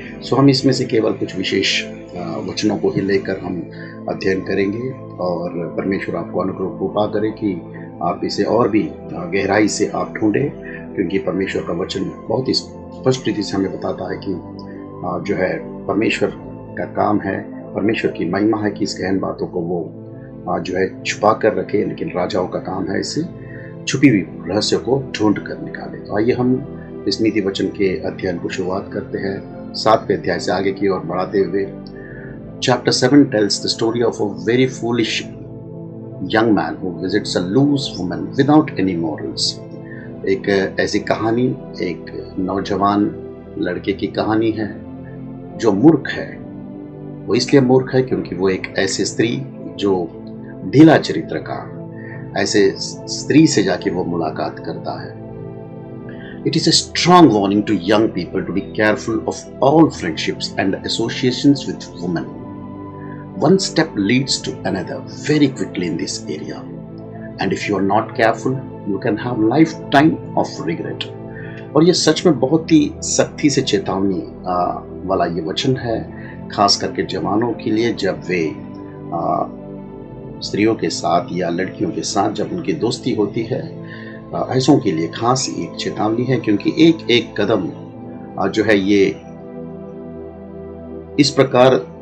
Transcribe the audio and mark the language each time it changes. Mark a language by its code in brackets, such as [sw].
[hi] सो हम इसमें से केवल कुछ विशेष वचनों को ही लेकर हम अध्ययन करेंगे, और परमेश्वर आपको अनुग्रह कृपा करे कि आप इसे और भी गहराई से आप ढूंढें, क्योंकि परमेश्वर का वचन बहुत ही स्पष्ट रीति से हमें बताता है कि जो है परमेश्वर का काम है, परमेश्वर की महिमा है कि इस गहन बातों को वो जो है छुपा कर रखे, लेकिन राजाओं का काम है इसे छुपी हुई रहस्य को ढूंढ कर निकाले। तो आइए हम इस नीति वचन के अध्ययन को शुरुआत करते हैं, 7वें अध्याय से आगे की ओर बढ़ाते हुए। [en] Chapter 7 tells the story of a very foolish young man who visits a loose woman without any morals. [hi] एक ऐसी कहानी, एक नौजवान लड़के की कहानी है जो मूर्ख है। वो इसलिए मूर्ख है क्योंकि वो एक ऐसी स्त्री जो ढीला चरित्र का, ऐसे स्त्री से जाके वो मुलाकात करता है। [en] It is a strong warning to young people to be careful of all friendships and associations with women. One step leads to another very quickly in this area, and if you are not careful, you can have lifetime of regret. [hi] और ये सच में बहुत ही सख्ती से चेतावनी वाला ये वचन है, खास करके जवानों के लिए, जब वे स्त्रियों के साथ या लड़कियों के साथ जब उनकी दोस्ती होती है, ऐसों के लिए खास एक चेतावनी है, क्योंकि एक एक कदम जो है ये इस प्रकार